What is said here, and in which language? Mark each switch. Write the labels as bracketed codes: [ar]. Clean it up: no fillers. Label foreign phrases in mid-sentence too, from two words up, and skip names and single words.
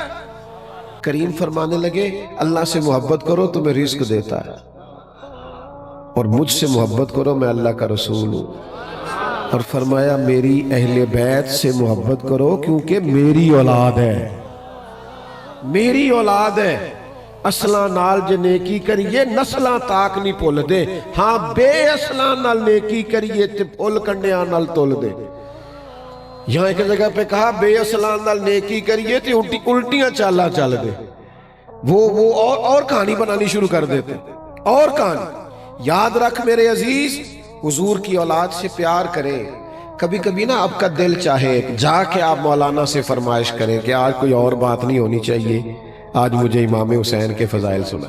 [ur] کریم فرمانے لگے اللہ سے محبت کرو تمہیں رزق دیتا ہے، اور مجھ سے محبت کرو میں اللہ کا رسول ہوں۔ اور فرمایا میری اہل بیت سے محبت کرو کیونکہ میری اولاد ہے، میری اولاد ہے۔ [pa] اصلاں نال جے نیکی کریے نسلاں تاک نہیں بھول دے، ہاں بے اصلاں نال نیکی کریے تے بھول کنڈیاں نال تول دے۔ [ur] یہاں ایک جگہ پہ کہا [pa] بے اصلاں نال نیکی کریے تے الٹیاں چالا چل دے۔ [ur] وہ اور کہانی بنانی شروع کر دیتے، اور کہانی۔ یاد رکھ میرے عزیز، حضور کی اولاد سے پیار کریں۔ کبھی کبھی نا آپ کا دل چاہے جا کے آپ مولانا سے فرمائش کریں کہ آج کوئی اور بات نہیں ہونی چاہیے، آج مجھے امام حسین کے فضائل سنائیں۔